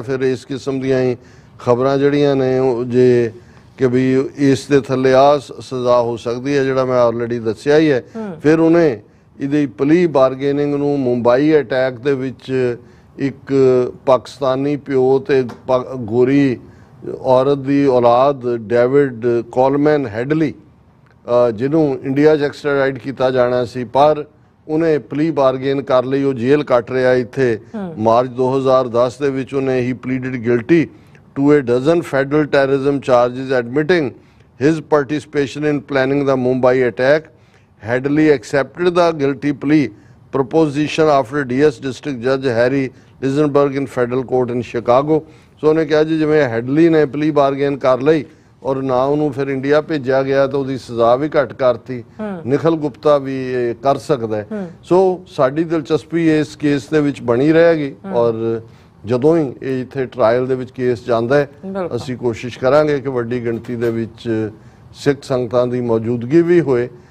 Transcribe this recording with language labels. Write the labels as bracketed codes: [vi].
[pa] ਫਿਰ ਇਸ ਕਿਸਮ ਦੀਆਂ ਹੀ ਖਬਰਾਂ ਜਿਹੜੀਆਂ ਨੇ ਉਹ ਜੇ ਕਿ ਵੀ ਇਸ ਦੇ ਥੱਲੇ ਆ ਸਜ਼ਾ ਹੋ ਸਕਦੀ ਹੈ, ਜਿਹੜਾ ਮੈਂ ਆਲਰੇਡੀ ਦੱਸਿਆ ਹੀ ਹੈ। ਫਿਰ ਉਹਨੇ ਇਹਦੀ ਪਲੀ ਬਾਰਗੇਨਿੰਗ ਨੂੰ ਮੁੰਬਈ ਅਟੈਕ ਦੇ ਵਿੱਚ ਇੱਕ ਪਾਕਿਸਤਾਨੀ ਪਿਓ ਤੇ ਗੋਰੀ ਔਰਤ ਦੀ ਔਲਾਦ ਡੇਵਿਡ ਕੋਲਮੈਨ ਹੈਡਲੀ ਜਿਹਨੂੰ ਇੰਡੀਆ 'ਚ ਐਕਸਟ੍ਰਾਡਾਈਟ ਕੀਤਾ ਜਾਣਾ ਸੀ, ਪਰ ਉਹਨੇ ਪਲੀ ਬਾਰਗੇਨ ਕਰ ਲਈ। ਉਹ ਜੇਲ੍ਹ ਕੱਟ ਰਿਹਾ ਇੱਥੇ। ਮਾਰਚ 2010 ਦੇ ਵਿੱਚ ਉਹਨੇ ਹੀ [en] Pleaded guilty to a dozen federal terrorism charges admitting his participation in planning the Mumbai attack. Hadley accepted the guilty plea proposition after DS District Judge Harry Lisenberg in federal court in Chicago. [pa] So ਉਹਨੇ ਕਿਹਾ ਜੀ ਜਿਵੇਂ Headley ਨੇ ਪਲੀ bargain ਕਰ ਲਈ ਔਰ ਨਾ ਉਹਨੂੰ ਫਿਰ ਇੰਡੀਆ ਭੇਜਿਆ ਗਿਆ ਤਾਂ ਉਹਦੀ ਸਜ਼ਾ ਵੀ ਘੱਟ ਕਰਤੀ। ਨਿਖਲ ਗੁਪਤਾ ਵੀ ਇਹ ਕਰ ਸਕਦਾ ਹੈ। ਸੋ ਸਾਡੀ ਦਿਲਚਸਪੀ ਇਸ ਕੇਸ ਦੇ ਵਿੱਚ ਬਣੀ ਰਹੇਗੀ ਔਰ ਜਦੋਂ ਹੀ ਇਹ ਇੱਥੇ ਟ੍ਰਾਇਲ ਦੇ ਵਿੱਚ ਕੇਸ ਜਾਂਦਾ ਹੈ ਅਸੀਂ ਕੋਸ਼ਿਸ਼ ਕਰਾਂਗੇ ਕਿ ਵੱਡੀ ਗਿਣਤੀ ਦੇ ਵਿੱਚ ਸਿੱਖ ਸੰਗਤਾਂ ਦੀ ਮੌਜੂਦਗੀ ਵੀ ਹੋਏ।